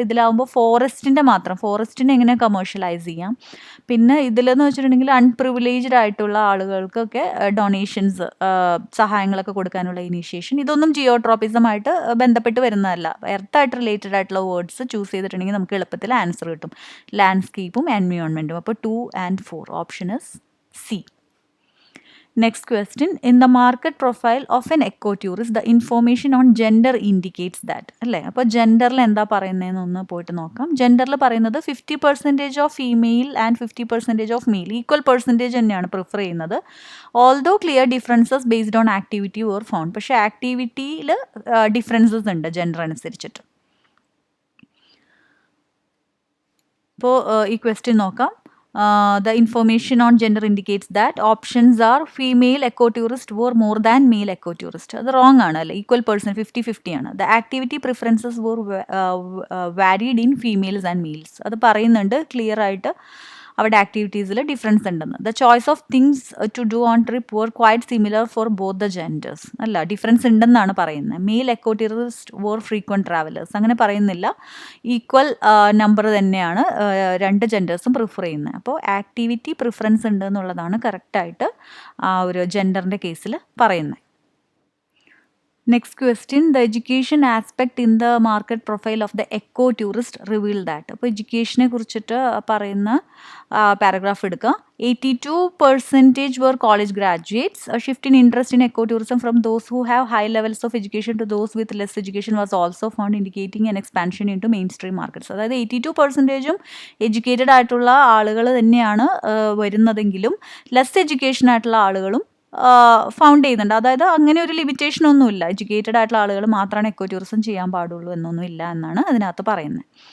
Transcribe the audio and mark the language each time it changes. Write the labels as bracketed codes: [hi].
[ml] ഇതിലാവുമ്പോൾ ഫോറസ്റ്റിൻ്റെ മാത്രം, ഫോറസ്റ്റിനെ എങ്ങനെ കമേഴ്ഷ്യലൈസ് ചെയ്യാം. പിന്നെ ഇതിലെന്ന് വെച്ചിട്ടുണ്ടെങ്കിൽ അൺപ്രിവിലേജ്ഡ് ആയിട്ടുള്ള ആളുകൾക്കൊക്കെ ഡൊണേഷൻസ്, സഹായങ്ങളൊക്കെ കൊടുക്കാനുള്ള ഇനീഷ്യേഷൻ, ഇതൊന്നും ജിയോട്രോപ്പിസമായിട്ട് ബന്ധപ്പെട്ട് വരുന്നതല്ല. എർത്തായിട്ട് റിലേറ്റഡ് ആയിട്ടുള്ള വേർഡ്സ് ചൂസ് ചെയ്തിട്ടുണ്ടെങ്കിൽ നമുക്ക് എളുപ്പത്തിൽ ആൻസർ കിട്ടും. ലാൻഡ്സ്കേപ്പും എൻവിയോൺമെൻറ്റും. [en] അപ്പോൾ 2 and 4 option is C. Next question, in the market profile of an eco-tourist, the information on gender indicates that. [ml] അല്ലേ, അപ്പോൾ ജെൻഡറിൽ എന്താ പറയുന്നതെന്ന് ഒന്ന് പോയിട്ട് നോക്കാം. ജെൻഡറിൽ പറയുന്നത് [en] 50% of female and 50% of male, [ml] equal percentage തന്നെയാണ് പ്രിഫർ ചെയ്യുന്നത്. [en] although clear differences based on activity or found, [ml] പക്ഷേ ആക്ടിവിറ്റിയിൽ ഡിഫറൻസസ് ഉണ്ട് ജെൻഡർ അനുസരിച്ചിട്ട്. അപ്പോൾ ഈ ക്വസ്റ്റ്യൻ നോക്കാം. [en] The information on gender indicates that options are female ecotourist were more than male ecotourist. [ml] അത് wrong ആണ് അല്ലേ, ഈക്വൽ പേഴ്സൺ 50-50 ആണ്. [en] The activity preferences were varied in females and males. [ml] അത് പറയുന്നുണ്ട് ക്ലിയർ ആയിട്ട് അവരുടെ ആക്ടിവിറ്റീസിൽ ഡിഫറൻസ് ഉണ്ടെന്ന്. [en] The choice of things to do on trip were quite similar for both the genders. [ml] അല്ല, ഡിഫറൻസ് ഉണ്ടെന്നാണ് പറയുന്നത്. [en] male eco tourist were frequent travellers [ml] അങ്ങനെ പറയുന്നില്ല. ഈക്വൽ നമ്പർ തന്നെയാണ് രണ്ട് ജെൻഡേഴ്സും പ്രിഫർ ചെയ്യുന്നത്. അപ്പോൾ ആക്ടിവിറ്റി പ്രിഫറൻസ് ഉണ്ട് എന്നുള്ളതാണ് കറക്റ്റായിട്ട് ആ ഒരു ജെൻഡറിൻ്റെ കേസിൽ പറയുന്നത്. [en] Next question, the education aspect in the market profile of the eco tourist reveal that. [ml] അപ്പോൾ എഡ്യൂക്കേഷനെ കുറിച്ചിട്ട് പറയുന്ന പാരഗ്രാഫ് എടുക്കുക. [en] 82% were college graduates. A shift in interest in ecotourism from those who have high levels of education to those with less education was also found, indicating an expansion into mainstream markets. [ml] അതായത് 82%ഉം educated ആയിട്ടുള്ള ആളുകൾ തന്നെയാണ് വരുന്നതെങ്കിലും less education ആയിട്ടുള്ള ആളുകളും found ചെയ്യുന്നുണ്ട്. അതായത് അങ്ങനെ ഒരു ലിമിറ്റേഷൻ ഒന്നുമില്ല, എഡ്യൂക്കേറ്റഡ് ആയിട്ടുള്ള ആളുകൾ മാത്രമാണ് എക്കോ ടൂറിസം ചെയ്യാൻ പാടുള്ളൂ എന്നൊന്നും ഇല്ല എന്നാണ് അതിനകത്ത് പറയുന്നത്.